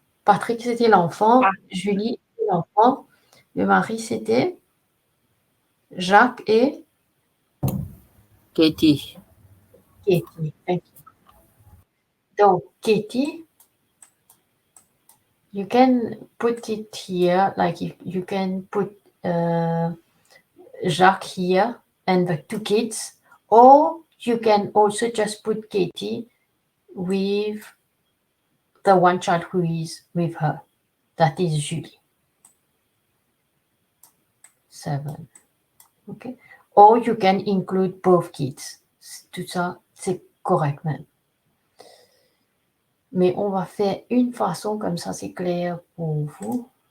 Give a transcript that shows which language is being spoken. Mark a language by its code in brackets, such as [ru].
[fr] Patrick, c'était l'enfant. Julie, c'était l'enfant. Le mari, c'était Jacques et Katie. [en] Katie. Thank you. Donc, Katie, you can put it here, like you can put Jacques here and the 2 kids, or you can also just put Katie with the one child who is with her. That is Julie. 7. Okay. Or you can include both kids. [fr] Tout ça, c'est correct même. Mais on va faire une façon, comme ça c'est clair pour vous.